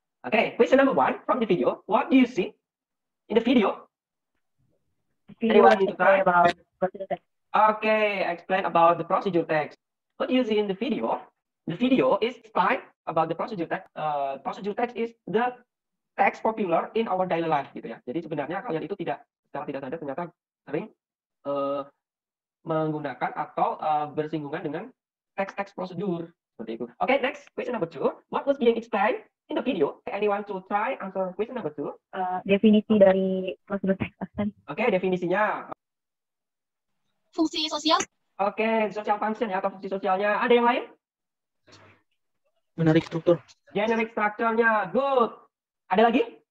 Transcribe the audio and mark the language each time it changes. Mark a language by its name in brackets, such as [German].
[English] Okay, question number 1 from the video. What do you see in the video? Anyone need to try? About procedure text. Okay, explain about the procedure text. What do you see in the video? The video is explain about the procedure text. Procedure text is the text popular in our daily life, [Indonesian] gitu ya. Jadi sebenarnya kalian itu secara tidak sadar ternyata sering menggunakan atau bersinggungan dengan teks-teks prosedur seperti itu. [English] Okay, next question number 2. What was being explained in the video? Anyone to try answer question number 2? [Indonesian] Definisi dari procedure text. Okay, definisinya. Fungsi sosial. Okay, [English] social function [Indonesian] ya, atau fungsi sosialnya. Ada yang lain? [English] Generic struktur. Generic structure-nya. Good. [Indonesian] Ada lagi?